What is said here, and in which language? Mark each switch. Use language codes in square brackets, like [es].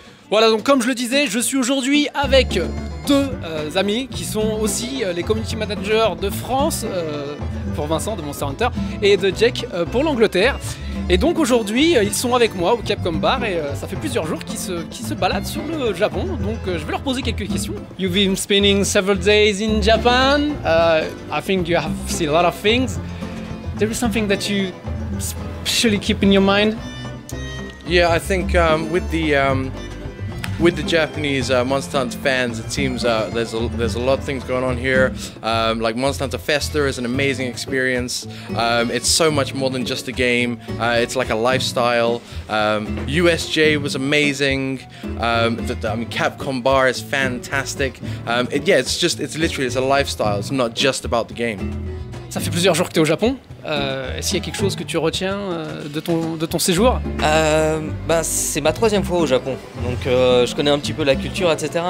[fr] Voilà, donc comme je le disais, je suis aujourd'hui avec deux amis qui sont aussi les community managers de France pour Vincent de Monster Hunter et de Jake pour l'Angleterre. Et donc aujourd'hui, ils sont avec moi au Capcom Bar et ça fait plusieurs jours qu'ils se baladent sur le Japon. Donc je vais leur poser quelques questions. [en] You've been spending several days in Japan. I think you have seen a lot of things. There is something that you especially keep in your mind? Yeah, I think with the Japanese Monster Hunter fans, it seems there's a lot of things going on here. Like Monster Hunter Festa is an amazing experience. It's so much more than just a game. It's like a lifestyle. USJ was amazing. Capcom Bar is fantastic. It's literally a lifestyle. It's not just about the game. [fr] Ça fait plusieurs jours que tu es au Japon. Est-ce qu'il y a quelque chose que tu retiens de ton séjour? C'est ma 3e fois au Japon, donc je connais un petit peu la culture, etc.